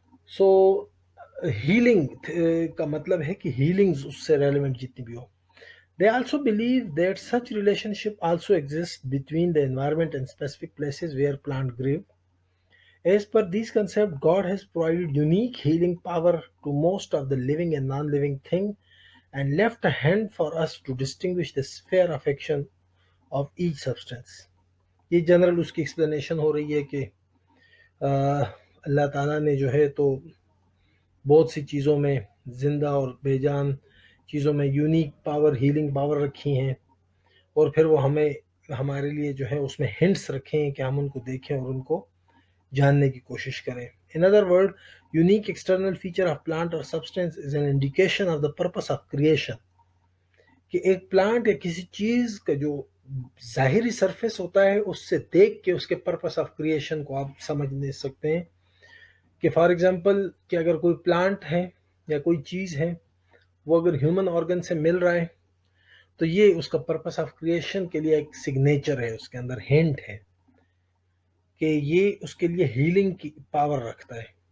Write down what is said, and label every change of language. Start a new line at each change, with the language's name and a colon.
Urdu: سو healing کا مطلب ہے کہ ہیلنگز اس سے ریلیونٹ جتنی بھی ہو.
English: They also believe that such relationship also exists between the environment and specific places where plant grew. As per these concepts, God has provided unique healing power to most of the living and non-living thing and left a hand for us to distinguish the sphere of action of each substance.
Urdu: یہ general اس کی explanation ہو رہی ہے کہ اللہ تعالیٰ نے جو ہے تو بہت سی چیزوں میں، زندہ اور بے جان چیزوں میں یونیک پاور، ہیلنگ پاور رکھی ہیں، اور پھر وہ ہمارے لیے جو ہے اس میں ہنٹس رکھے ہیں کہ ہم ان کو دیکھیں اور ان کو جاننے کی کوشش کریں.
English: In other words, unique external feature of plant or substance is an indication of the purpose of creation.
Urdu: کہ ایک پلانٹ یا کسی چیز کا جو ظاہری سرفیس ہوتا ہے اس سے دیکھ کے اس کے پرپس آف کریشن کو آپ سمجھ نہیں سکتے ہیں. کہ فار ایگزامپل کہ اگر کوئی پلانٹ ہے یا کوئی چیز ہے وہ اگر ہیومن آرگن سے مل رہا ہے تو یہ اس کا پرپس آف کریشن کے لیے ایک سگنیچر ہے، اس کے اندر ہنٹ ہے کہ یہ اس کے لیے ہیلنگ کی پاور رکھتا ہے.